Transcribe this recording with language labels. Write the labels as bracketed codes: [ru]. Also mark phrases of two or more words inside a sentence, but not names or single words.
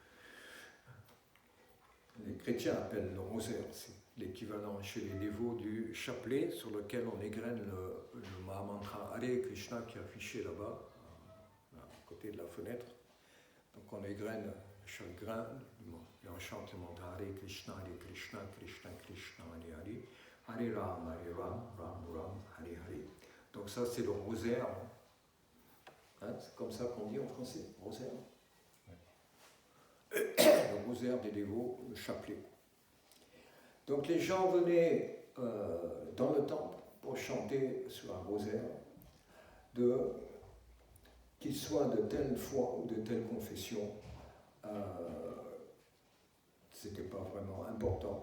[fr] Les chrétiens appellent le rosaire, c'est l'équivalent chez les dévots du chapelet sur lequel on égrène le Mahamantra Hare Krishna qui est affiché là-bas, à côté de la fenêtre. Donc on égrène chaque grain et on chante le mantra Hare Krishna, Krishna Krishna, Hare Hare, Hare Ram, Ram Ram, Hare Hare. Donc ça c'est le rosaire. Hein, c'est comme ça qu'on dit en français, rosaire. Le rosaire des dévots, le chapelet. Donc les gens venaient dans le temple pour chanter sur un rosaire, qu'ils soient de telle foi ou de telle confession, c'était pas vraiment important.